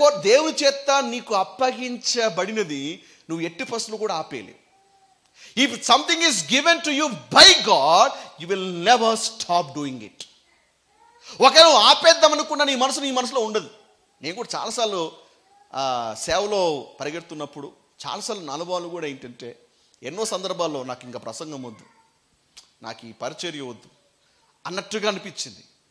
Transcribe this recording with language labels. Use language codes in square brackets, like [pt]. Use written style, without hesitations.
[te] దేవుని చేత నీకు అప్పగించబడినది నువ్వు ఎట్టి పరిస్థితుల్లో కూడా ఆపేయలేవు. [en] If something is given to you by God, you will never stop doing it. [te] ఒకవేళ ఆపేద్దాం అనుకున్నా నీ మనసులో ఉండదు. నేను కూడా చాలాసార్లు సేవలో పరిగెడుతున్నప్పుడు చాలాసార్లు నా అనుభవాలు కూడా ఏంటంటే, ఎన్నో సందర్భాల్లో నాకు ఇంకా ప్రసంగం వద్దు, నాకు ఈ పరిచర్య వద్దు అన్నట్టుగా అనిపించింది.